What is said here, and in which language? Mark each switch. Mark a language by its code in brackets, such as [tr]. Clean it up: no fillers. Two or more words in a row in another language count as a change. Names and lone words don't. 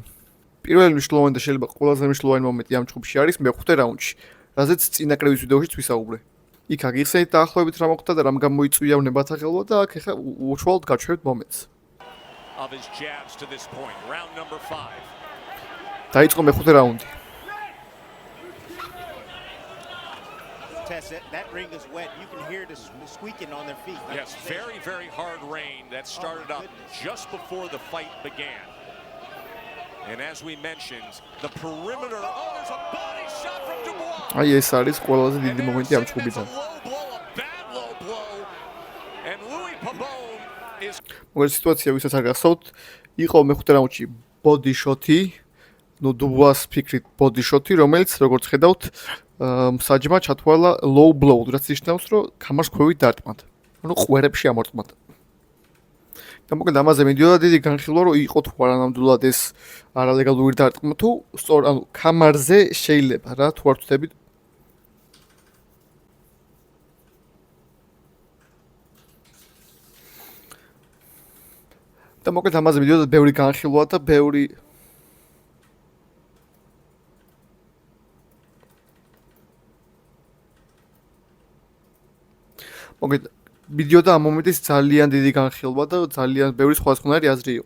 [ka] პირველი მნიშვნელოვანი და შეიძლება ყველაზე მნიშვნელოვანი მომენტი ამ ჯგუფში არის მეხუთე რაუნდში, რაზეც წინა კრივის ვიდეოშიც ვისაუბრე. იქ აგიხსენეთ დაახლოებით რა მოხდა და რამ გამოიწვია ნებათა ხელვა და აქ ახლა უშუალოდ გაჩვევთ მომენტს. დაიწყო მეხუთე რაუნდი. [en] That ring is wet. You can hear the squeaking on their feet. Yes, very, very hard rain that started up just before the fight began. And as we mentioned, the perimeter. Oh, there's a body shot from Dubois. [ka] აი ეს არის ყველაზე დიდი მომენტი ამ ჯგუფიდან. [en] And Louis Pabon is [ka] მოკლედ სიტუაცია ვისაც არ გახსოვთ, იყო მეხუთე რაუნდში [en] body shot- [ka] ი, ну Dubois ფიქრით [en] body shot- [ka] ი, რომელიც როგორც ხედავთ, საჯმა ჩათვალა [en] low blow, [ka] რაც ნიშნავს, რომ ქამარს ქვევით დარტყმათ. ანუ ყვერებში ამორტყმათ. და მოკლედ ამაზე მიდიოდა დიდი განხილვა, რომ იყო თუ არა ნამდვილად ეს არალეგალური დარტყმა, თუ სწორ ანუ ქამარზე შეიძლება რა, თუ არ ვთქვით. და მოკლედ ამაზე მიდიოდა ბევრი განხილვა და ბევრი მოკლედ მიდიოდა ამ მომენტის ძალიან დიდი განხილვა და ძალიან ბევრი სხვადასხვანაირი აზრი იყო.